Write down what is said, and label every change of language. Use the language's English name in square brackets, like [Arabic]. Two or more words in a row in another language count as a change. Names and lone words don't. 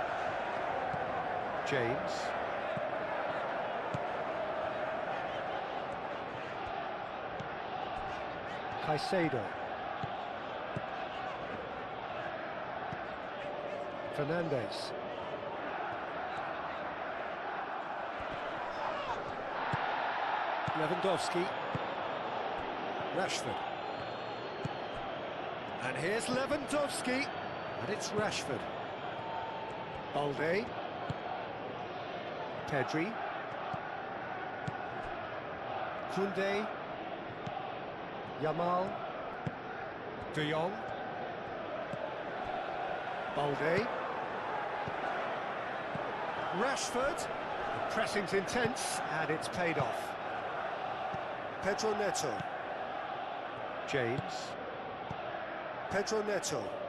[English] James. Caicedo. Fernandes. Lewandowski. Rashford. And here's Lewandowski. And it's Rashford. Balde. Pedri. Koundé. Yamal. De Jong. Balde. Rashford. The pressing's intense, and it's paid off. Pedro Neto. James. Pedro Neto.